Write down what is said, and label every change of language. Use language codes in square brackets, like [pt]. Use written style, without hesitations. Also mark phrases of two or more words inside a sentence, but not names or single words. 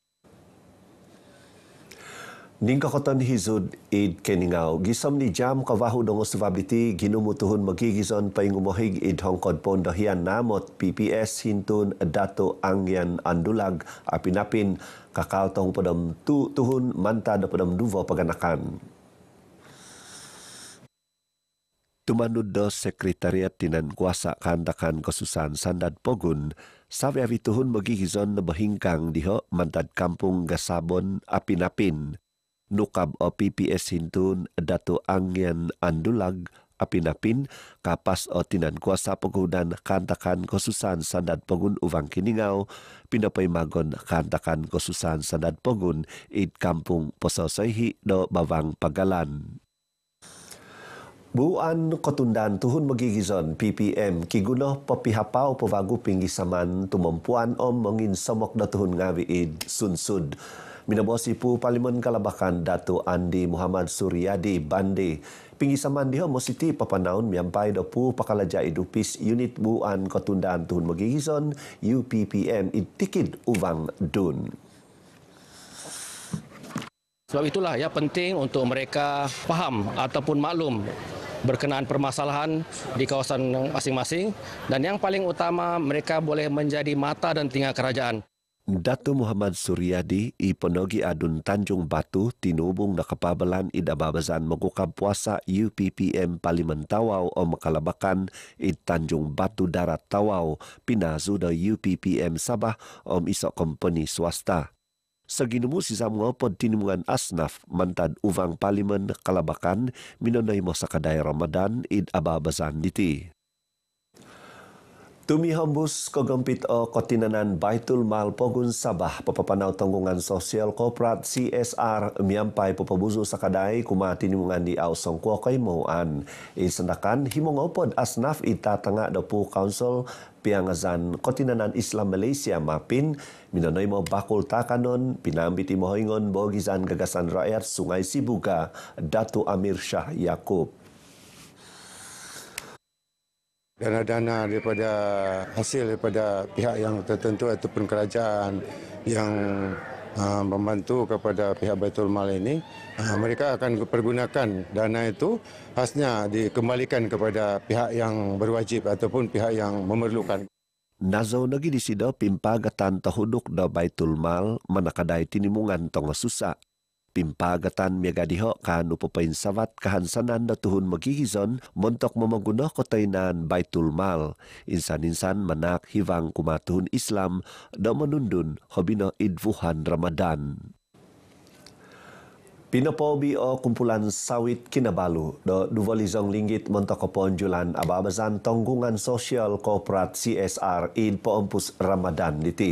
[dtp] Ningka koton hizud id keningau gisom ni jam kawahu dongo suvabliti ginumutuhun magigizon paingumohig id hongkod pondahian namot PPS hintun Dato Angyan Andulag apinapin kakal tong pedam tuhun manta da pedam duvo paganakan. Tumanud do Sekretariat Tinan Kuasa Kantakan Kesusahan Sandad Pogun sawiawi tuhun magigizon na bahingkang diho mantad kampung Gasabon apinapin. Nukab o PPS hintun Dato Angyan Andulag apinapin kapas o tinan kuasa penggunaan kantakan kesusahan sandad pogun uvang kiningau pinapay magon kantakan kesusahan sandad pogun id kampung Pososaihi do Bawang Pagalan. Buan kotundan tuhun magigizon PPM kiguno papihapau pewagu pinggisaman tumempuan om mengin somok da tuhun ngawi id sunsud. Minabosi pu Parlimen Kalabakan Dato Andi Muhammad Suryadi Bande pinggisaman diho mositi papanaun miampai do pu pakalaja idupis unit buan kotundaan tuhun magigizon UPPM itikid uvang dun. [ms] Sebab itulah ya penting untuk mereka faham ataupun maklum berkenaan permasalahan di kawasan masing-masing dan yang paling utama mereka boleh menjadi mata dan telinga kerajaan. [dtp] Dato Muhammad Suryadi iponogi adun Tanjung Batu tinubung na kapabalan idababazan magukab puasa UPPM Parlimen Tawau o makalabakan id Tanjung Batu Darat Tawau pinazu da UPPM Sabah om iso kompani swasta. Saginumu si samngopod tinimungan asnaf mantad uvang Parlimen Kalabakan minonay mo sa kaday Ramadan id ababazan diti. Tumi hambus kogempit o kotinanan Baitul Mal Pogun Sabah papapanaw [ms] tanggungan sosial korporat CSR [dtp] miampai papabuzo sa kadai kuma tinimungan di Ausong Kuakay Moan. Isandakan himongopod asnaf itatanga dapu Council piangazan kotinanan Islam Malaysia mapin minanoy mo bakul takanon pinambit imohoingon bogizan gagasan rakyat Sungai Sibuga Datu Amir Shah Yaakob. [ms] Dana-dana daripada hasil daripada pihak yang tertentu ataupun kerajaan yang membantu kepada pihak Baitul Mal ini, mereka akan pergunakan dana itu khasnya dikembalikan kepada pihak yang berwajib ataupun pihak yang memerlukan. [dtp] Nazo nagi di sido pimpagatan tahuduk da Baitul Mal manakadai tinimungan tonga susa. Pimpagatan miagadiho kanu papain sawat kahansanan na tuhun magigizon montok mamaguno kotainan Baitul Mal. Insan-insan manak hivang kumatuhun Islam da menundun hobino idvuhan Ramadan. Pinapobi o kumpulan sawit Kinabalu do RM20 montok keponjulan ababazan [ms] tanggungan sosial korporat CSR [dtp] id poompus Ramadan diti.